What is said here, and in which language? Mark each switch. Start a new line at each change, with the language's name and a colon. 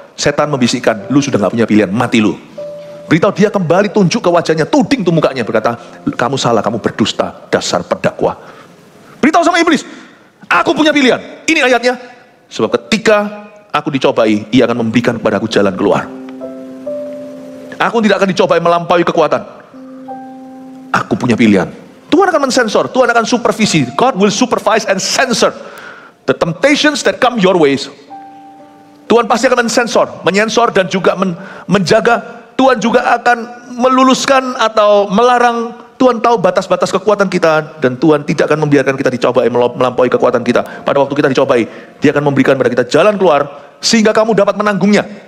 Indonesian: setan membisikkan, lu sudah gak punya pilihan, mati lu. Beritahu dia kembali, tunjuk ke wajahnya, tuding tuh mukanya, berkata, kamu salah, kamu berdusta, dasar pendakwa. Beritahu sama iblis, aku punya pilihan. Ini ayatnya, sebab ketika aku dicobai, ia akan memberikan kepadaku jalan keluar. Aku tidak akan dicobai melampaui kekuatan. Aku punya pilihan. Tuhan akan mensensor, Tuhan akan supervisi.
English: God will supervise and censor the temptations that come your ways.
Indonesian: Tuhan pasti akan menyensor dan juga menjaga. Tuhan juga akan meluluskan atau melarang. Tuhan tahu batas-batas kekuatan kita, dan Tuhan tidak akan membiarkan kita dicobai melampaui kekuatan kita. Pada waktu kita dicobai, Dia akan memberikan pada kita jalan keluar sehingga kamu dapat menanggungnya.